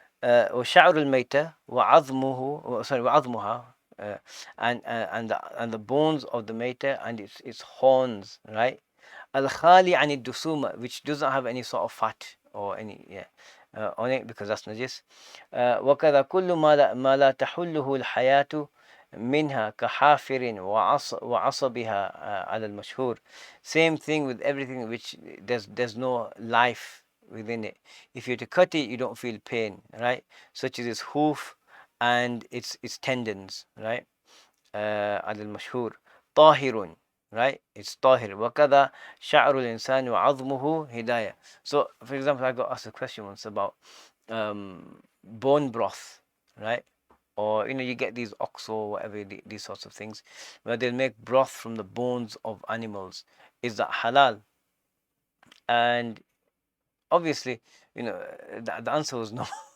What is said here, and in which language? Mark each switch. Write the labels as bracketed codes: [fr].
[ar] وشعر الميتة وعظمه [en] sorry [ar] وعظمها [en] and the bones of the maita and its horns, right? Al-khali [ar] عن الدسومة, [en] which doesn't have any sort of fat or any on it, because that's najis. [ar] وكذا كل ما لا تحله الحياة منها كحافر وعصبها على المشهور. [en] Same thing with everything which there's no life within it. If you're to cut it, you don't feel pain, right? Such as its hoof and its tendons, right? [ar] على المشهور طاهر, right? [en] It's [ar] طاهر. وكذا شعر الإنسان وعظمه هداية. [en] So, for example, I got asked a question once about bone broth, right? Or you get these ox or whatever, these sorts of things, where they'll make broth from the bones of animals. Is that halal? And obviously, the answer was no.